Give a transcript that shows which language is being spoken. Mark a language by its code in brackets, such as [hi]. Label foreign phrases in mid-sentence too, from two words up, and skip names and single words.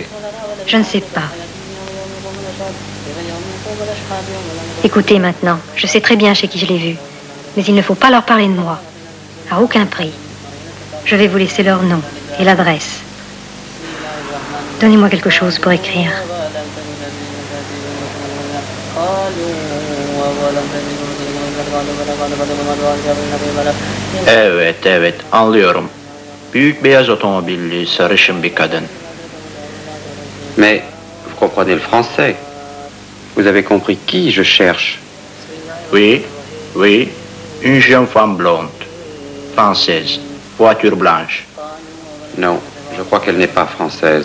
[fr] Je ne sais pas. Écoutez maintenant, je sais très bien chez qui je l'ai vue. Mais il ne faut pas leur parler de moi. À aucun prix. Je vais vous laisser leur nom et l'adresse. Donnez-moi quelque chose pour écrire. [tr] Evet, anlıyorum. Büyük beyaz otomobilli, sarışın bir kadın. [fr] Mais vous comprenez le français. Vous avez compris qui je cherche? Oui, une jeune femme blonde, française, voiture blanche. Non, je crois qu'elle n'est pas française.